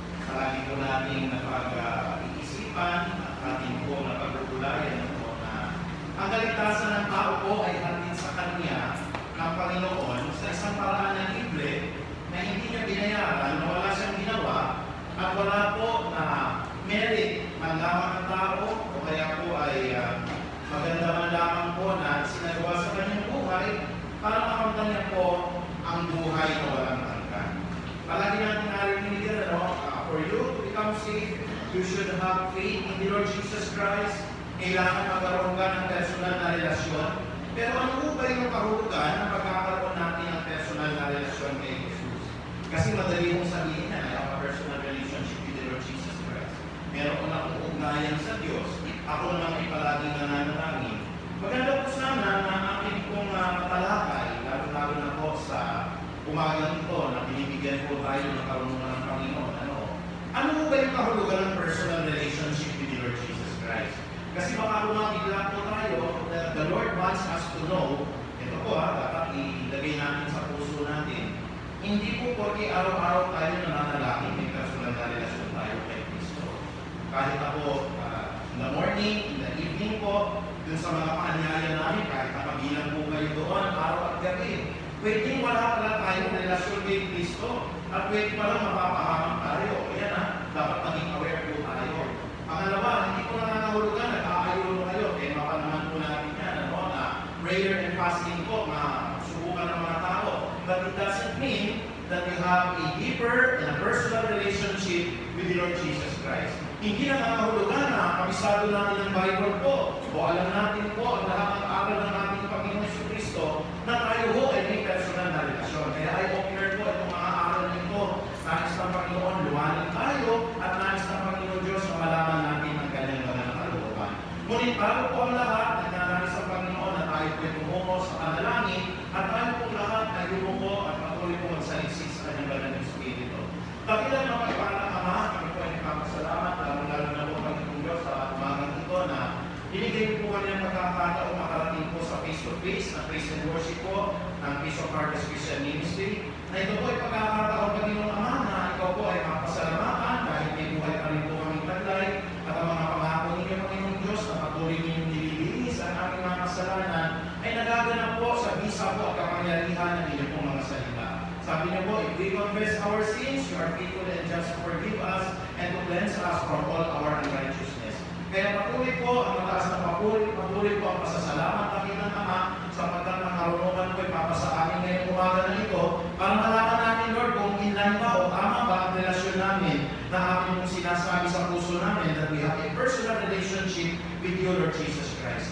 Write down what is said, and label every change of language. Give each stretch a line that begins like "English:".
Filipino: Palagi po natin napag-iisipan at ating po napag-ugulayan po na ang kaligtasan ng tao po ay hatid sa Kanya ng Panginoon sa isang paraan na libre na hindi niya binayaran, na wala siyang ginawa, at wala po na merit man lamang ng tao o kaya po ay maganda man lamang po na sinagawa sa kanyang buhay para makamtan niya po ang buhay na walang hanggan. Palagi natin narinig yan,
English: for you to become saved, you should have faith in the Lord Jesus Christ.
Filipino: Kailangan magkaroon ka ng personal na relasyon. Pero ano po ba yung kahulugan na pagkakaroon natin ng personal na relasyon kay Jesus? Kasi madali mong sabihin na may ako
English: personal relationship with the Lord Jesus Christ.
Filipino: Meron akong ugnayan sa Diyos. Ako naman ay palaging nananalangin. Maganda po sana na aking pong matalakay, lalo na po sa umagang ito na binibigyan po tayo ng karunungan ng Panginoon. Ano po ba yung kahulugan ng
English: personal relationship with the Lord Jesus Christ?
Filipino: Kasi baka bumabigla po tayo,
English: the Lord wants us to know,
Filipino: ito po dapat ilagay natin sa puso natin, hindi po porque araw-araw tayo nananalangin, may personal na relasyon tayo kay Kristo. Kahit ako,
English: in the morning, in the evening
Filipino: po, dun sa mga paanyaya namin, kahit napagilan po kayo doon, araw at gabi, pwedeng wala pala tayong relasyon kay Kristo at pwede palang mapapahamang tayo. Kaya dapat maging aware po tayo. Pangalawa, hindi ko nangangahulugan, nag-aayuno kayo, kaya mapanaman po natin yan, na
English: prayer and fasting
Filipino: po, masubukan ng mga tao.
English: But it doesn't mean that you have a deeper and a personal relationship with the Lord Jesus Christ.
Filipino: Hindi na nangangahulugan na kabisado natin ng Bible po, o alam natin po ang lahat ng aral ng ating Panginoon Jesucristo na tayo ho ay may personal na relasyon. Kaya ay offer po itong mga aral nito. Nais ng Panginoon, lumanan tayo at nais ng Panginoon Diyos na malaman natin ang kanyang mga kalooban. Ngunit bago po ang lahat, nagnanais ang Panginoon na tayo po tumungo sa panalangin at tayo po lahat ay yumuko at patuloy po magsaliksik sa kanyang banal na Espiritu. Dakilang mapagpalang Ama, kami po ay nagpapasalamat, lalo na po Panginoon Diyos sa umagang ito na Binigay po kami ng pagkakataon makarating po sa face-to-face na praise and worship po ng Piece of Harvest Christian Ministry. Na ito po ay pagkakataon, Panginoong Ama, na ikaw po ay mapasalamatan dahil may buhay pa rin po kaming taglay at ang mga pangako ninyo, Panginoong Diyos, na patuloy ninyong nililinis ang aming mga kasalanan ay nagaganap po sa bisa po at kapangyarihan ng inyong pong mga salita. Sabi niyo po,
English: if we confess our sins, you are faithful and just to forgive us and to cleanse us from all our unrighteousness.
Filipino: Kaya patuloy po ang mataas na patuloy po ang pasasalamat namin ng Ama sapagkat ang karunungan po ipapasa amin ngayong umaga na ito para malaman namin, Lord, kung inline ba o tama ba ang relasyon namin na amin mong sinasabi sa puso namin
English: that we have a personal relationship with you, Lord Jesus Christ.